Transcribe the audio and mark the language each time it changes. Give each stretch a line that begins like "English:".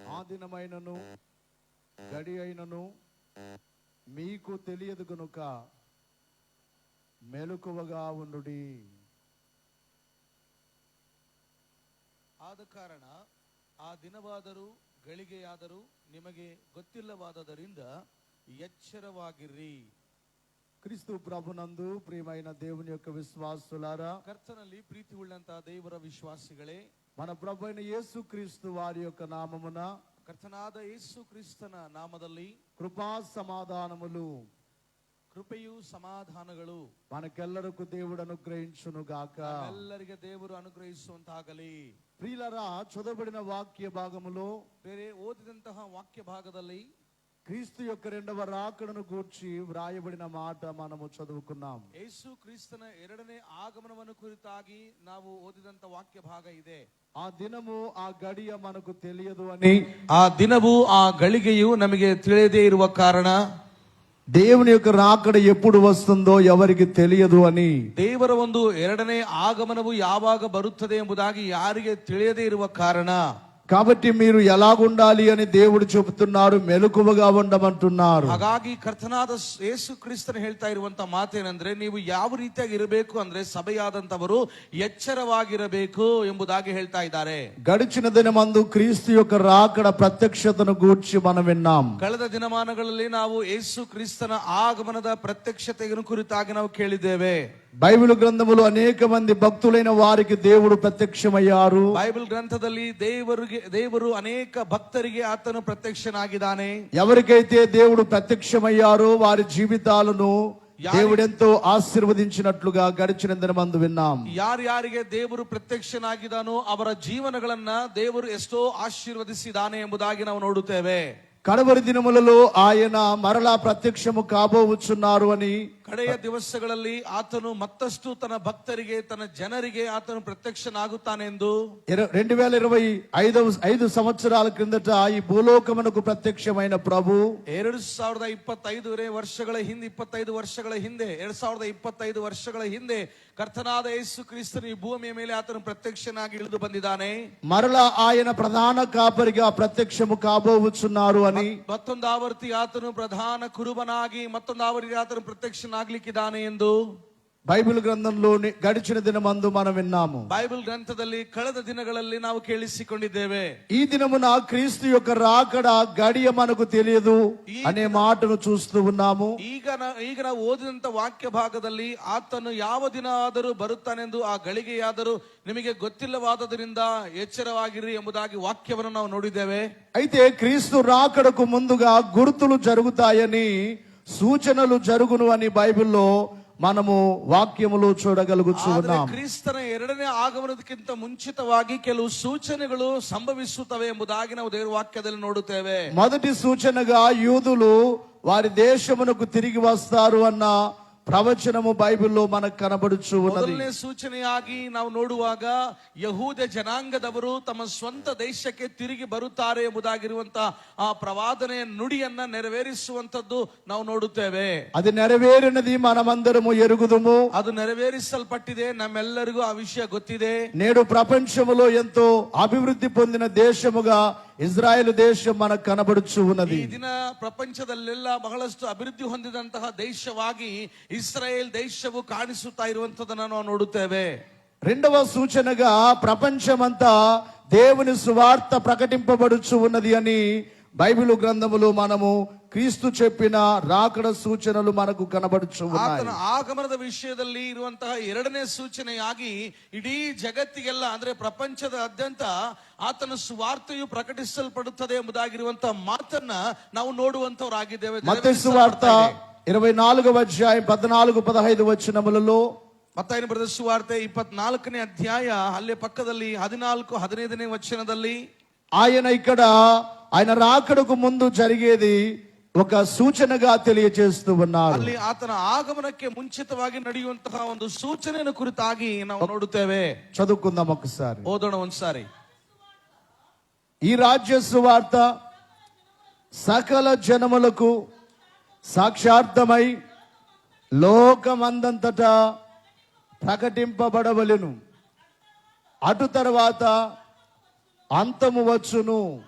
Telugu: దినమైనను గడి అయినను మీకు తెలియదు గనుక మెలకువగా ఉండుడి.
Kannada: ಆದ ಕಾರಣ ಆ ದಿನವಾದರೂ ಗಳಿಗೆಯಾದರೂ ನಿಮಗೆ ಗೊತ್ತಿಲ್ಲವಾದದರಿಂದ ಎಚ್ಚರವಾಗಿರ್ರಿ.
Telugu: క్రీస్తు ప్రభునందు ప్రియమైన దేవుని యొక్క విశ్వాసులారా,
Kannada: కర్తನಲ್ಲಿ ప్రీతి ಉಳ್ಳಂತಹ ದೇವರ ವಿಶ್ವಾಸಿಗಳೇ,
Telugu: మన ప్రభు అయిన యేసు క్రీస్తు వారి యొక్క నామమున,
Kannada: ಕರ್ತನಾದ ಯೇಸು ಕ್ರಿಸ್ತನ ನಾಮದಲ್ಲಿ
Telugu: కృపా సమాధానములు,
Kannada: ಕೃಪೆಯು ಸಮಾಧಾನಗಳು
Telugu: మనకెల్లరకు దేవుడు అనుగ్రహించును గాక.
Kannada: ಎಲ್ಲರಿಗೆ ದೇವರು ಅನುಗ್ರಹಿಸುವಂತಾಗಲಿ.
Telugu: ప్రియులారా, చదవబడిన వాక్య భాగములో,
Kannada: ಬೇರೆ ಓದಿದಂತಹ ವಾಕ್ಯ ಭಾಗದಲ್ಲಿ
Telugu: క్రీస్తు యొక్క రెండవ రాకడను గూర్చి వ్రాయబడిన మాట మనము చదువుకున్నాం.
Kannada: ಯೇಸು ಕ್ರಿಸ್ತನ ಎರಡನೇ ಆಗಮನವನ್ನು ಕುರಿತಾಗಿ ನಾವು ಓದಿದಂತ ವಾಕ್ಯ ಭಾಗ ಇದೆ.
Telugu: ఆ దినము ఆ గడియ మనకు తెలియదు అని,
Kannada: ఆ దినము ఆ ಗಳಿಗೆಯು ನಮಗೆ ತಿಳಿಯದೇ ಇರುವ ಕಾರಣ,
Telugu: దేవుని యొక్క రాకడ ఎప్పుడు వస్తుందో ఎవరికి తెలియదు అని,
Kannada: ದೇವರ ಒಂದು ಎರಡನೇ ಆಗಮನವು ಯಾವಾಗ ಬರುತ್ತದೆ ಎಂಬುದಾಗಿ ಯಾರಿಗೆ ತಿಳಿಯದೇ ಇರುವ ಕಾರಣ,
Telugu: కాబట్టి మీరు ఎలాగుండాలి అని దేవుడు చెబుతున్నారు, మెలకువగా ఉండమంటున్నారు.
Kannada: ಹಾಗಾಗಿ ಕರ್ತನಾದ ಯೇಸು ಕ್ರಿಸ್ತನು ಹೇಳ್ತಾ ಇರುವಂತ ಮಾತೇನೆಂದ್ರೆ, ನೀವು ಯಾವ ರೀತಿಯಾಗಿ ಇರಬೇಕು ಅಂದ್ರೆ ಸಭೆಯಾದಂತವರು ಎಚ್ಚರವಾಗಿರಬೇಕು ಎಂಬುದಾಗಿ ಹೇಳ್ತಾ ಇದ್ದಾರೆ.
Telugu: గడిచిన దినమందు క్రీస్తు యొక్క రాకడ ప్రత్యక్షతను గూర్చి మనం విన్నాం.
Kannada: ಕಳೆದ ದಿನಮಾನಗಳಲ್ಲಿ ನಾವು ಯೇಸು ಕ್ರಿಸ್ತನ ಆಗಮನದ ಪ್ರತ್ಯಕ್ಷತೆಯನ್ನು ಕುರಿತಾಗಿ ನಾವು ಕೇಳಿದ್ದೇವೆ.
Telugu: బైబిల్ గ్రంథములో అనేక మంది భక్తులైన వారికి దేవుడు ప్రత్యక్షమయ్యారు.
Kannada: బైబిల్ గ్రంథದಲ್ಲಿ ದೇವರು ಅನೇಕ ಭಕ್ತರಿಗೆ ಆತನು ಪ್ರತ್ಯಕ್ಷನಾಗಿದ್ದಾನೆ.
Telugu: ఎవరికైతే దేవుడు ప్రత్యక్షమయ్యారో వారి జీవితాలను దేవుడెంతో ఆశీర్వదించినట్లుగా గడిచిన దినమందు విన్నాం.
Kannada: ಯಾರ್ಯಾರಿಗೆ ದೇವರು ಪ್ರತ್ಯಕ್ಷನಾಗಿದ್ದಾನೋ ಅವರ ಜೀವನಗಳನ್ನ ದೇವರು ಎಷ್ಟೋ ಆಶೀರ್ವದಿಸಿದ್ದಾನೆ ಎಂಬುದಾಗಿ ನಾವು ನೋಡುತ್ತೇವೆ.
Telugu: కడవరి దినములలో ఆయన మరలా ప్రత్యక్షము కాబోచున్నారు అని,
Kannada: ಕಡೆಯ ದಿವಸಗಳಲ್ಲಿ ಆತನು ಮತ್ತಷ್ಟು ತನ್ನ ಭಕ್ತರಿಗೆ ತನ್ನ ಜನರಿಗೆ ಆತನು ಪ್ರತ್ಯಕ್ಷನಾಗುತ್ತಾನೆಂದು
Telugu: 2025 సంవత్సరాల క్రిందట ఈ భూలోకమునకు ప్రత్యక్షమైన ప్రభు
Kannada: 2025 ವರ್ಷಗಳ ಹಿಂದೆ 2025 ವರ್ಷಗಳ ಹಿಂದೆ ಕರ್ತನಾದ ಯೇಸು ಕ್ರಿಸ್ತನು ಈ ಭೂಮಿಯ ಮೇಲೆ ಆತನು ಪ್ರತ್ಯಕ್ಷನಾಗಿ ಇಳಿದು ಬಂದಿದ್ದಾನೆ.
Telugu: మరలా ఆయన ప్రధాన కాపరిగా ప్రత్యక్షము కాబోచున్నారు అని,
Kannada: ಮತ್ತೊಂದು ಆವರ್ತಿ ಆತನು ಪ್ರಧಾನ ಕುರುಬನಾಗಿ ಮತ್ತೊಂದು ಆವರ್ತಿ ಆತನು ಪ್ರತ್ಯಕ್ಷನಾಗ್ಲಿಕ್ಕಿದ್ದಾನೆ ಎಂದು
Telugu: బైబిల్ గ్రంథంలో గడిచిన దినమందు మనం విన్నాము.
Kannada: బైబిల్ గ్రంథದಲ್ಲಿ ಕಳೆದ ದಿನಗಳಲ್ಲಿ ನಾವು ಕೇಳಿಸಿಕೊಂಡಿದ್ದೇವೆ.
Telugu: ఈ దినమున క్రీస్తు యొక్క రాకడ గడియ మనకు తెలియదు అనే మాటను చూస్తూ ఉన్నాము.
Kannada: ಈಗ ನಾವು ಓದಿದಂತ ವಾಕ್ಯ ಭಾಗದಲ್ಲಿ ಆತನು ಯಾವ ದಿನ ಆದರೂ ಬರುತ್ತಾನೆಂದು ಆ ಗಳಿಗೆಯಾದರೂ ನಿಮಗೆ ಗೊತ್ತಿಲ್ಲವಾದದರಿಂದ ಎಚ್ಚರವಾಗಿರಿ ಎಂಬುದಾಗಿ ವಾಕ್ಯವನ್ನು ನಾವು ನೋಡಿದ್ದೇವೆ.
Telugu: అయితే క్రీస్తు రాకడకు ముందుగా గుర్తులు జరుగుతాయని, సూచనలు జరుగును అని బైబిల్లో మనము వాక్యములో చూడగలుగుతున్నాం.
Kannada: ಕ್ರಿಸ್ತನ ಎರಡನೇ ಆಗಮನಕ್ಕಿಂತ ಮುಂಚಿತವಾಗಿ ಕೆಲವು ಸೂಚನೆಗಳು ಸಂಭವಿಸುತ್ತವೆ ಎಂಬುದಾಗಿ ನಾವು ದೇವರ ವಾಕ್ಯದಲ್ಲಿ ನೋಡುತ್ತೇವೆ.
Telugu: మొదటి సూచనగా యూదులు వారి దేశమునకు తిరిగి వస్తారు అన్న ప్రవచనము బైబిల్లో మనకు కనబడుచు ఉన్నది.
Kannada: ಮೊದಲನೇ ಸೂಚನೆಯಾಗಿ ನಾವು ನೋಡುವಾಗ ಯಹೂದ ಜನಾಂಗದವರು ತಮ್ಮ ಸ್ವಂತ ದೇಶಕ್ಕೆ ತಿರುಗಿ ಬರುತ್ತಾರೆ ಎಂಬುದಾಗಿರುವಂತ ಆ ಪ್ರವಾದನೆಯ ನುಡಿಯನ್ನ ನೆರವೇರಿಸುವಂತದ್ದು ನಾವು ನೋಡುತ್ತೇವೆ.
Telugu: అది నెరవేరినది మనమందరము ఎరుగుదుము.
Kannada: ಅದು ನೆರವೇರಿಸಲ್ಪಟ್ಟಿದೆ, ನಮ್ಮೆಲ್ಲರಿಗೂ ಆ ವಿಷಯ ಗೊತ್ತಿದೆ.
Telugu: నేడు ప్రపంచములో ఎంతో అభివృద్ధి పొందిన దేశముగా ఇజ్రాయెల్ దేశం మనకు కనబడుచు ఉన్నది.
Kannada: ಈ ದಿನ ಪ್ರಪಂಚದಲ್ಲೆಲ್ಲ ಬಹಳಷ್ಟು ಅಭಿವೃದ್ಧಿ ಹೊಂದಿದಂತಹ ದೇಶವಾಗಿ ಇಸ್ರಾಯೇಲ್ ದೇಶವು ಕಾಣಿಸುತ್ತಾ ಇರುವಂತದನ್ನು ನಾವು ನೋಡುತ್ತೇವೆ.
Telugu: రెండవ సూచనగా ప్రపంచమంతా దేవుని సువార్త ప్రకటింపబడుచు ఉన్నది అని బైబిల్ గ్రంథములో మనము క్రీస్తు చెప్పిన రాకడ సూచనలు మనకు కనబడుచు ఉన్నాయి.
Kannada: ಆತನ ಆಗಮನದ ವಿಷಯದಲ್ಲಿ ಇರುವಂತಹ ಎರಡನೇ ಸೂಚನೆಯಾಗಿ ಇಡೀ ಜಗತ್ತಿಗೆಲ್ಲ ಅಂದ್ರೆ ಪ್ರಪಂಚದಾದ್ಯಂತ ಆತನ ಸುವಾರ್ತೆಯು ಪ್ರಕಟಿಸಲ್ಪಡುತ್ತದೆ ಎಂಬುದಾಗಿರುವಂತಹ ಮಾತನ್ನ ನಾವು ನೋಡುವಂತವರಾಗಿದ್ದೇವೆ.
Telugu: మత్తయి సువార్త 24వ అధ్యాయం 14-15 వచనములలో,
Kannada: ಮತ್ತಾಯನ ಬರೆದ ಸುವಾರ್ತೆ 24ನೇ ಅಧ್ಯಾಯ ಅಲ್ಲೇ ಪಕ್ಕದಲ್ಲಿ 14-15ನೇ ವಚನದಲ್ಲಿ,
Telugu: ఆయన ఇక్కడ ఆయన రాకడకు ముందు జరిగేది ఒక సూచనగా తెలియజేస్తూ ఉన్నారు.
Kannada: ಅಲ್ಲಿ ಆತನ ಆಗಮನಕ್ಕೆ ಮುಂಚಿತವಾಗಿ ನಡೆಯುವಂತಹ ಒಂದು ಸೂಚನೆಯನ್ನು ಕುರಿತಾಗಿ ನಾವು ನೋಡುತ್ತೇವೆ.
Telugu: చదువుకుందాం ఒకసారి,
Kannada: ಓದೋಣ ಒಂದ್ಸಾರಿ.
Telugu: ఈ రాజ్య సువార్త సకల జనములకు సాక్షార్థమై లోకమందంతటా ప్రకటింపబడవలెను. అటు తర్వాత అంతము వచ్చును.